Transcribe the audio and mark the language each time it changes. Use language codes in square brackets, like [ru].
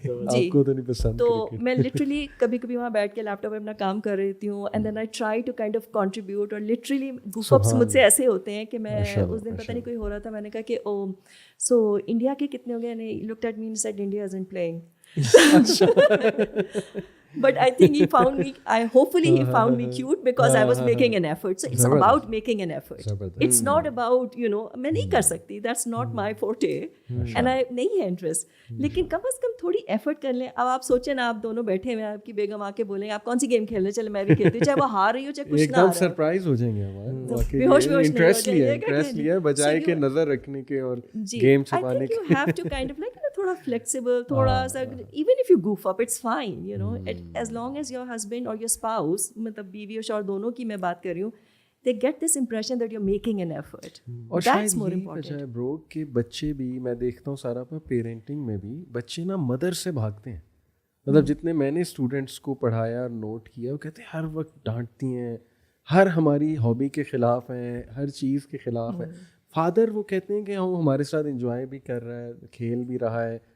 [ur] آپ کو تو نہیں پسند. تو میں لٹرلی کبھی کبھی وہاں بیٹھ کے لیپ ٹاپ پہ اپنا کام کر رہی ہوں, [en] And then I try to kind of contribute. [ur] اور لٹرلی گوف اپس مجھ سے ایسے ہوتے ہیں کہ میں اس دن پتہ نہیں کوئی ہو رہا تھا, میں نے کہا کہ او سو انڈیا کے کتنے ہو گئے, نے [en] Looked at me and said India isn't playing. But I think he found me, hopefully he found me cute because I was making an effort. So it's about making an effort. It's not about, you know, [ur] میں نہیں کر سکتی, [en] that's not my forte and I [ur] نہیں ہے [en] Interest. [ur] لیکن کم از کم تھوڑی effort کر لیں. اب آپ سوچیں نا, آپ دونوں بیٹھے ہوئے ہیں, آپ کی بیگم آ کے بولیں آپ کون سی گیم کھیل رہے ہیں, چلے میں بھی کھیلتی ہوں, چاہے وہ ہار رہی ہو چاہے کچھ نہ ہار رہا ہو. ایک دم سرپرائز ہو جائیں گے ہمارے. [en] interest [ur] لیا بجائے کہ نظر رکھنے کے اور گیم چھپانے کے. [en] You have to kind of like تھوڑا flexible, [ur] تھوڑا سا, [en] even if you goof up it's fine, you know, as long as your husband or your spouse, [ur] مطلب بیوی اور شوہر دونوں کی میں بات کر رہی ہوں, [en] they get this impression that you're making an effort. اور that's more important. [ur] اور شاید برو کہ بچے بھی, میں دیکھتا ہوں سارا پہ پیرنٹنگ میں بھی بچے نا مدر سے بھاگتے ہیں. مطلب جتنے میں نے اسٹوڈنٹس کو پڑھایا اور نوٹ کیا, وہ کہتے ہیں ہر وقت ڈانٹتی ہیں, ہر ہماری ہابی کے خلاف ہیں, ہر چیز کے خلاف ہیں. فادر وہ کہتے ہیں کہ ہم ہمارے ساتھ انجوائے بھی کر رہا ہے, کھیل بھی رہا ہے.